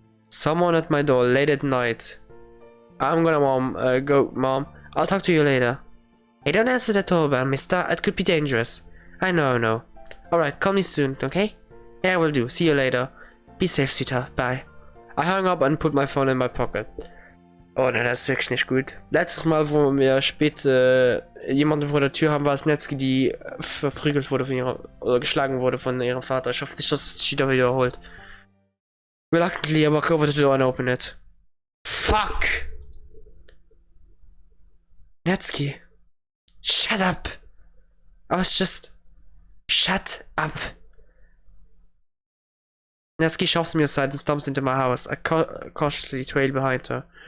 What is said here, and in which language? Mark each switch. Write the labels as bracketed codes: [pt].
[en] Someone at my door late at night. I'm gonna go, mom. I'll talk to you later. Hey, don't answer that doorbell, mister. It could be dangerous. I know. Alright, call me soon, okay? Yeah, I will do. See you later. Be safe, sweetheart. Bye. I hung up and put my phone in my pocket. [de] Oh ne, das ist wirklich nicht gut. Letztes Mal, wo wir spät jemanden vor der Tür haben, war es Netsuki, die verprügelt wurde von ihrer, oder geschlagen wurde von ihrem Vater. Ich hoffe nicht, dass es sich wieder wiederholt. [en] Reluctantly, I walk over to the door and open it. Fuck! Netsuki. Shut up! I was just... Shut up! Netsuki shoves me aside and stomps into my house. I cautiously trail behind her.